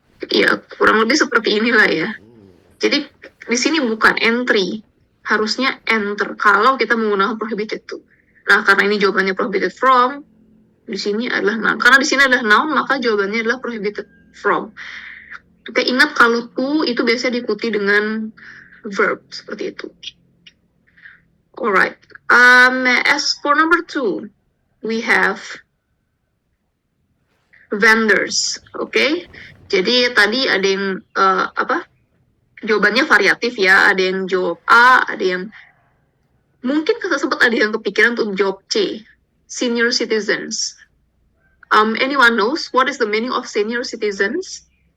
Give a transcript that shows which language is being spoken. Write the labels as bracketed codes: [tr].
[id] Ya, kurang lebih seperti inilah ya. Jadi di sini bukan entry, harusnya enter kalau kita menggunakan prohibited to. Nah, karena ini jawabannya prohibited from, di sini adalah noun. Karena di sini adalah noun, maka jawabannya adalah prohibited from. Oke, ingat kalau to itu biasanya diikuti dengan verb seperti itu. [en] Alright. As for number 2, we have vendors. [id] Oke. Jadi tadi ada yang jawabannya variatif ya. Ada yang jawab A, ada yang mungkin sempat ada yang kepikiran untuk jawab C. [en] Senior citizens. Anyone knows what is the meaning of senior citizens?